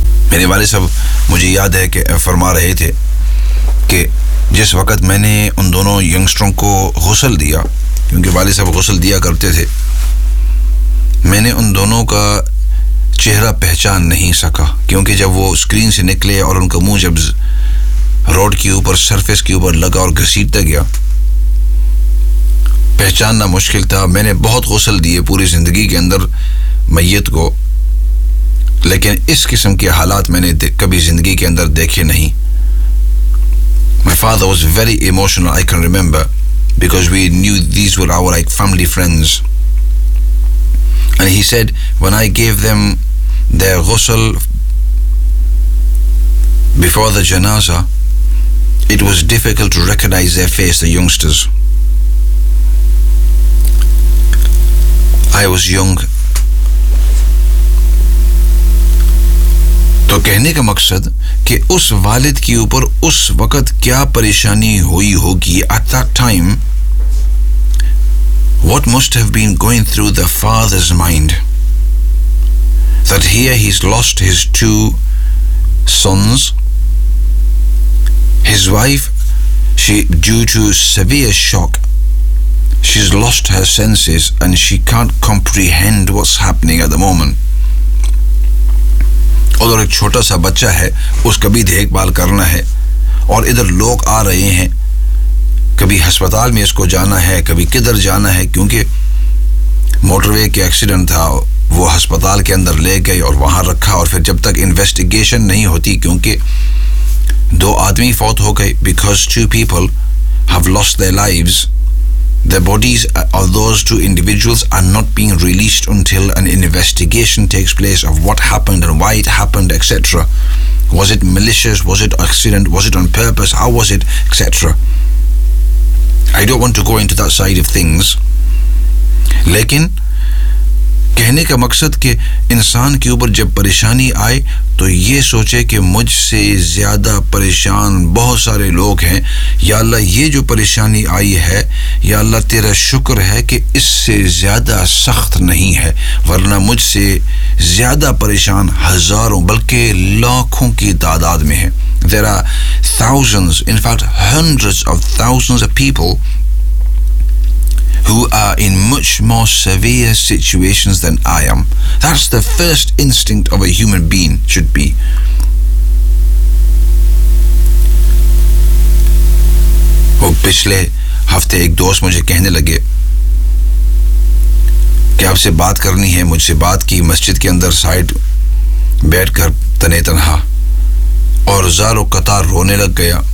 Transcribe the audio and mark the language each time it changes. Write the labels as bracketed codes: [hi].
[ur] میرے والد صاحب مجھے یاد ہے کہ فرما رہے تھے کہ جس وقت میں نے ان دونوں ینگسٹروں کو غسل دیا, کیونکہ والد صاحب غسل دیا کرتے تھے, میں نے ان دونوں کا چہرہ پہچان نہیں سکا, کیونکہ جب وہ اسکرین سے نکلے اور ان کا منہ جب روڈ کے اوپر سرفیس کے اوپر لگا اور گھسیٹتا گیا, پہچاننا مشکل تھا. میں نے بہت غسل دیے پوری زندگی کے اندر میت کو, لیکن اس قسم کے حالات میں نے کبھی زندگی کے اندر دیکھے نہیں. [en] My father was very emotional, I can remember, because we knew these were our like family friends. And he said, when I gave them their ghusl before the janaza, it was difficult to recognize their face, the youngsters. I was young. [ur] تو کہنے کا مقصد کہ اس والد کے اوپر اس وقت کیا پریشانی ہوئی ہوگی, [en] at that time what must have been going through the father's mind that here he's lost his two sons, his wife, she due to severe shock she's lost her senses and she can't comprehend what's happening at the moment. [ur] ادھر ایک چھوٹا سا بچہ ہے, اس کا بھی دیکھ بھال کرنا ہے, اور ادھر لوگ آ رہے ہیں, کبھی ہسپتال میں اس کو جانا ہے, کبھی کدھر جانا ہے, کیونکہ موٹر وے کے ایکسیڈنٹ تھا, وہ ہسپتال کے اندر لے گئے اور وہاں رکھا, اور پھر جب تک انویسٹیگیشن نہیں ہوتی, کیونکہ دو آدمی فوت ہو گئے, [en] Because two people have lost their lives, their bodies of those two individuals are not being released until an investigation takes place of what happened and why it happened etcetera, was it malicious, was it accident, was it on purpose, how was it etcetera. I don't want to go into that side of things. [ur] لیکن کہنے کا مقصد کہ انسان کے اوپر جب پریشانی آئے تو یہ سوچے کہ مجھ سے زیادہ پریشان بہت سارے لوگ ہیں, یا اللہ یہ جو پریشانی آئی ہے یا اللہ تیرا شکر ہے کہ اس سے زیادہ سخت نہیں ہے, ورنہ مجھ سے زیادہ پریشان ہزاروں بلکہ لاکھوں کی تعداد میں ہیں. [en] There are thousands, in fact hundreds of thousands of people who are in much more severe situations than I am. That's the first instinct of a human being should be. [ur] وہ پچھلے ہفتے ایک دوست مجھے کہنے لگے کہ آپ سے بات کرنی ہے, مجھ سے بات کی مسجد کے اندر سائڈ بیٹھ کر تنے تنہا, اور زار و قطار رونے لگ گیا.